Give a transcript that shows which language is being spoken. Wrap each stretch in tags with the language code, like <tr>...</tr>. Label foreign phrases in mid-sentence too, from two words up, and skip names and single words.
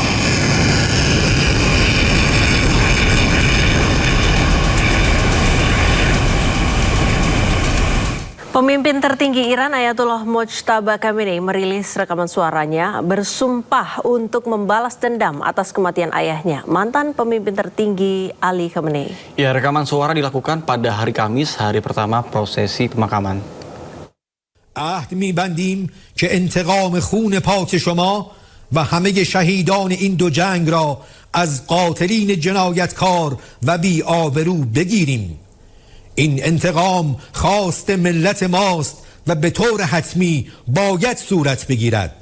<id>Pemimpin tertinggi Iran Ayatullah Mojtaba Khamenei merilis rekaman suaranya bersumpah untuk membalas dendam atas kematian ayahnya, mantan pemimpin tertinggi Ali Khamenei. Ya, rekaman suara dilakukan pada hari Kamis, hari pertama prosesi pemakaman.</id> <fa>عهد می‌بندیم که انتقام خون پاک شما و همه شهیدان این دو جنگ را از قاتلین جنایتکار و بی‌آبرو بگیریم. این انتقام خواست ملت ماست و به طور حتمی باید صورت بگیرد.</fa>